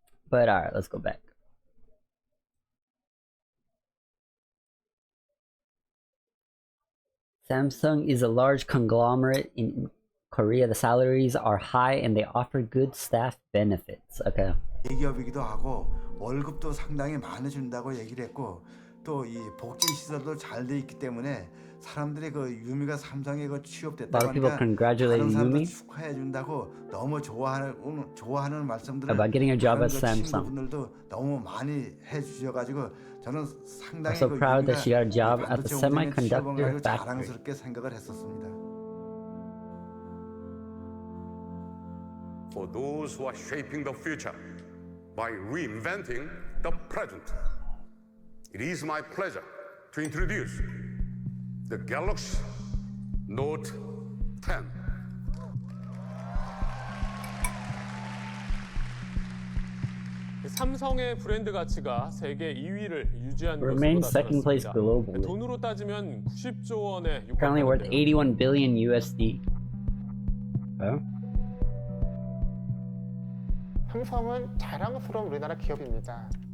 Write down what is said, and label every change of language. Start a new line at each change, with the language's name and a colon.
English: But alright, let's go back. Samsung is a large conglomerate in Korea. The salaries are high and they offer good staff benefits. Okay.
Korean: 대기업이기도 하고 월급도 상당히 많이 준다고 얘기를 했고 또 이 복지 시설도 잘 돼 있기 때문에 사람들이 그 유미가 삼성에 그 취업됐다고 하니까 다른 사람들 축하해 준다고 너무 좋아하는 말씀들을
English: about getting a job at Samsung.
Korean: 친구분들도 너무 많이 해 주셔 가지고 저는 상당히
English: so proud that she got a job at the semiconductor factory.
Korean: 자랑스럽게 생각을 했었습니다.
English: For those who are shaping the future by reinventing the present. It is my pleasure to introduce the Galaxy Note 10.
Korean: 삼성의 브랜드 가치가 세계 2위를 유지한 것으로
English: Remains second place
Korean: 나타났습니다.
English: globally.
Korean: 돈으로 따지면 90조 원에
English: Currently worth 81 billion USD.
Korean: 삼성은 자랑스러운 우리나라 기업입니다.